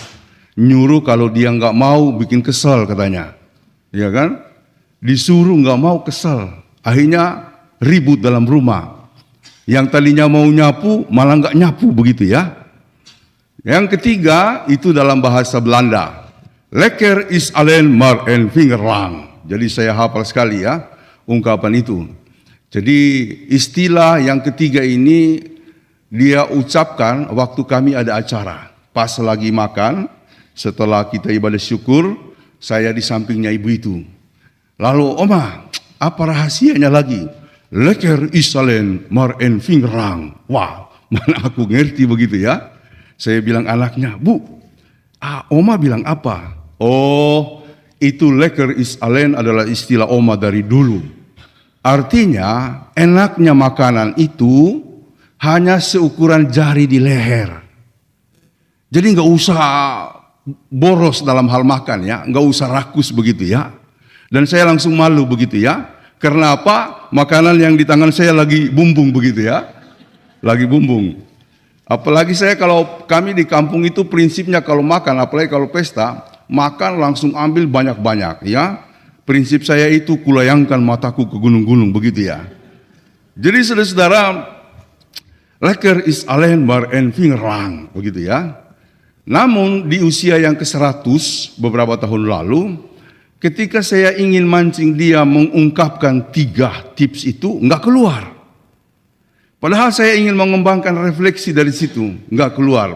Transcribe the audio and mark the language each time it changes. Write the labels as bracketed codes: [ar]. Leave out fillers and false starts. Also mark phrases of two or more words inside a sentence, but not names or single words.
[id] Nyuruh kalau dia nggak mau bikin kesel katanya, ya kan? Disuruh nggak mau kesel, akhirnya ribut dalam rumah. Yang tadinya mau nyapu malah nggak nyapu begitu ya. Yang ketiga itu dalam bahasa Belanda, [nl] lekker is alleen maar een vinger lang. [id] Jadi saya hafal sekali ya ungkapan itu. Jadi istilah yang ketiga ini dia ucapkan waktu kami ada acara. Pas lagi makan, setelah kita ibadah syukur, saya di sampingnya ibu itu. Lalu, Oma, apa rahasianya lagi? [nl] Lekker is alleen maar een vinger lang. [id] Wah, mana aku ngerti begitu ya. Saya bilang anaknya, Bu, Oma bilang apa? Oh, itu [nl] lekker is alleen [id] adalah istilah Oma dari dulu. Artinya enaknya makanan itu hanya seukuran jari di leher. Jadi nggak usah boros dalam hal makan ya, nggak usah rakus begitu ya. Dan saya langsung malu begitu ya. Karena apa? Makanan yang di tangan saya lagi bumbung begitu ya, lagi bumbung. Apalagi saya kalau kami di kampung itu prinsipnya kalau makan, apalagi kalau pesta, makan langsung ambil banyak-banyak ya. Prinsip saya itu kulayangkan mataku ke gunung-gunung begitu ya. Jadi saudara-saudara, [nl] lekker is alleen maar een vinger lang, [id] begitu ya. Namun di usia yang ke-100 beberapa tahun lalu, ketika saya ingin mancing dia mengungkapkan 3 tips itu, enggak keluar. Padahal saya ingin mengembangkan refleksi dari situ, enggak keluar.